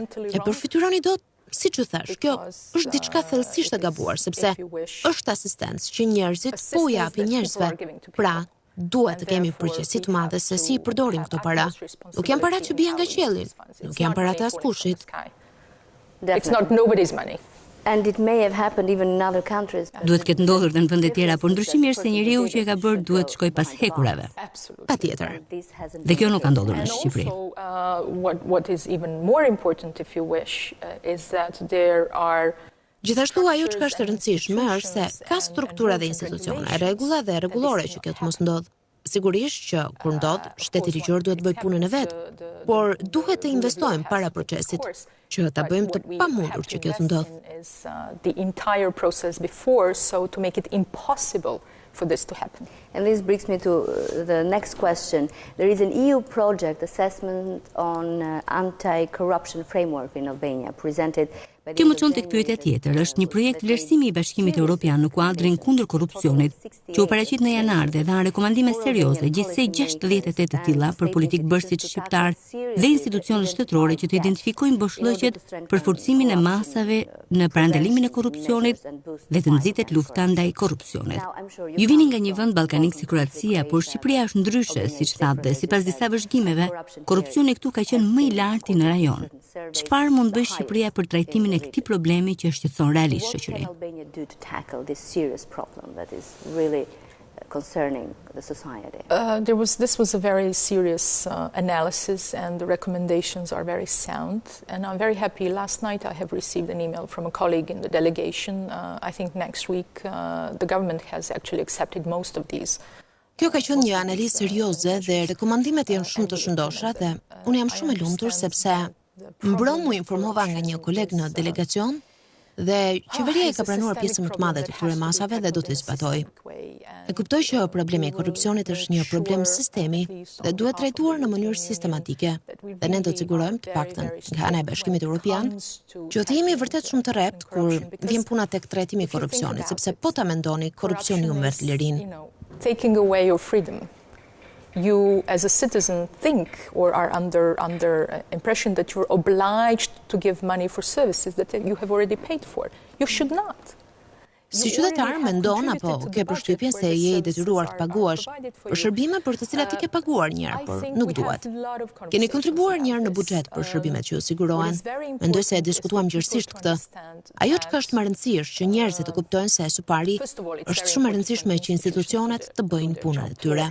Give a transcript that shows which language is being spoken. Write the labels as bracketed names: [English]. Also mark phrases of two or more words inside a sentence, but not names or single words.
[Albanian] E përfytyroni dot. Si që thash, kjo është diçka thellësisht e gabuar, sepse është asistencë që njerëzit po japin njerëzve. Pra, duhet të kemi përgjegjësi të madhe se si I përdorim këto para. Nuk janë para që bien nga qielli, nuk janë para të askushit. [English] It's not nobody's money. And it may have happened even in other countries. [Albanian] Duhet ketë ndodhur dhe në vende tjera, por ndryshimi është se njeriu që e ka bërë duhet të shkojë pas hekurave. Patjetër. Dhe kjo nuk ka ndodhur në Shqipëri. [English] What is even more important, if you wish, is that there are [Albanian] Gjithashtu ajo që është e rëndësishme është se ka struktura dhe institucione, rregulla dhe rregullore që kjo të mos ndodhë. Sigurisht që kur ndodh, shteti ligjor duhet bëj punën e vet, por duhet të investojmë para procesit që ta bëjmë të pamundur që kjo të ndodhë. [English] The entire process before, so to make it impossible for this to happen. And this brings me to the next question. There is an EU project assessment on anti-corruption framework in Albania presented. [Albanian] Kjo më çon tek pyetja tjetër, është një projekt vlerësimi I Bashkimit Evropian në kuadrin kundër korrupsionit, që u paraqit në janar dhe dha rekomandime serioze gjithsej 68 të tilla për politikë bërësit shqiptar dhe institucionet shtetërore që të identifikojnë boshllëqet për forcimin e masave në parandalimin e korrupsionit dhe të nxitet lufta ndaj korrupsionit. Ju vini nga një vend ballkanik si Kroacia, por Shqipëria është ndryshe, siç thatë dhe sipas disa vëzhgimeve, korrupsioni këtu ka qenë më I larti në rajon. Çfarë mund bëjë Shqipëria për trajtimin e këtij problemi që shqetëson realisht shoqërinë? [English] concerning the society? This was a very serious analysis, and the recommendations are very sound. And I'm very happy. Last night I have received an email from a colleague in the delegation. I think next week the government has actually accepted most of these. [Albanian] Kjo ka qenë një analizë serioze dhe rekomandimet janë shumë të shëndosha dhe unë jam shumë e lumtur sepse mbron mu informova nga një koleg në delegacion dhe qeveria e ka pranuar pjesën më të madhe të këtyre masave dhe do të zbatoj. E kuptoj që problemi i korrupsionit është një problem sistemi dhe duhet trajtuar në mënyrë sistematike dhe ne do të sigurojmë të paktën nga ana e Bashkimit Evropian që të jemi vërtet shumë të rrept kur vjen puna tek trajtimi i korrupsionit, sepse po ta mendoni, korrupsioni humbet lirinë. [English] Taking away your freedom, you as a citizen think or are under impression that you're obliged to give money for services that you have already paid for. You should not. [Albanian] Si qytetar mendon apo ke përshtypjen se je i detyruar të paguash për shërbime për të cilat i ke paguar një herë, por nuk duhet. Keni kontribuar një herë në buxhet për shërbimet që ju sigurohen. Mendoj se e diskutuam gjerësisht këtë. Ajo çka është më e rëndësishme që njerëzit të kuptojnë se së pari është shumë e rëndësishme që institucionet të bëjnë punën e tyre.